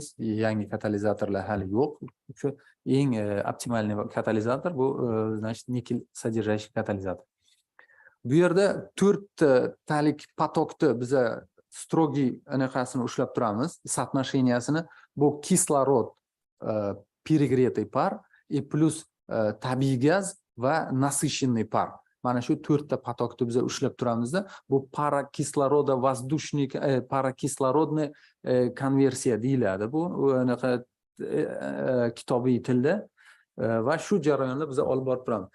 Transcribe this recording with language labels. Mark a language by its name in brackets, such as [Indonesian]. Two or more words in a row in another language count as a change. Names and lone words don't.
[Uzbek] Yangi katalizatorlar hali yo'q. Shu eng optimalniy katalizator bu значит nikel содержащий katalizator. Bu yerda 4 talik potokni biz strogiy anaqasini ushlab turamiz. [Russian] Соотношениясini [Uzbek] bu kislorod [Russian] перегретый пар и плюс [Uzbek] tabiiy gaz va [Russian] насыщенный пар. [Uzbek] Mana shu 4 ta potokni biz ushlab turamizda. Bu parakislorodni воздушный parakislorodni konversiya deyiladi. Bu anaqa kitobiy tilda va shu jarayonni biz olib borib turamiz.